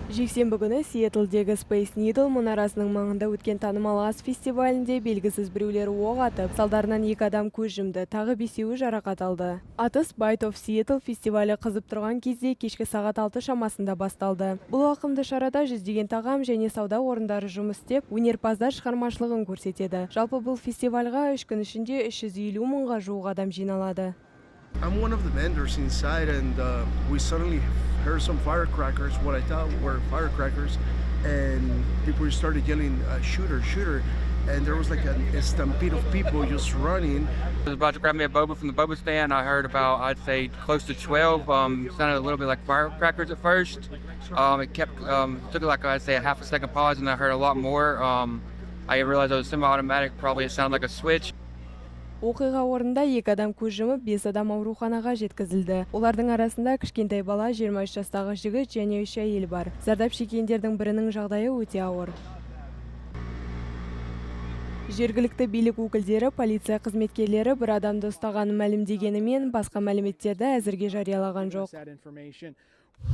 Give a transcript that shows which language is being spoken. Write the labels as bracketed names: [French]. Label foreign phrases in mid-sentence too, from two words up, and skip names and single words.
[Kazakh] Жексенбі күні Сиэтлдегі Space Needle мұнарасының маңында өткен танымал ас фестивалінде белгісіз біреулер оқ атып, салдарынан 2 адам көз жұмды, тағы 5-еуі жарақат алды. Атыс Bite of Seattle фестивалі қызып тұрған кезде кешкі сағат 6 шамасында басталды. Бұл ауқымды шарада жүздеген тағам және сауда орындары жұмыс істеп, өнерпаздар шығармашылығын көрсетеді. Жалпы бұл фестивальға 3 күн ішінде 350 мыңға жуық адам жиналады. [English] I'm one of the vendors inside, and we suddenly heard some firecrackers, what I thought were firecrackers, and people started yelling, shooter, shooter, and there was like a stampede of people just running. I was about to grab me a boba from the boba stand. I heard about, I'd say, close to 12. Sounded a little bit like firecrackers at first. It kept, took like, I'd say, a half a second pause, and I heard a lot more. I realized it was semi-automatic, probably it sounded like a switch. [Kazakh] Оқиға орнында 2 адам көз жұмып, 5 адам ауруханаға жеткізілді. Олардың арасында кішкентай бала, 23 жастағы жігіт және 3 әйел бар. Зардап шеккендердің бірінің жағдайы өте ауыр. Жергілікті билік өкілдері, полиция қызметкерлері бір адамды ұстағанын мәлімдегенімен, басқа мәліметтерді әзірге жариялаған жоқ.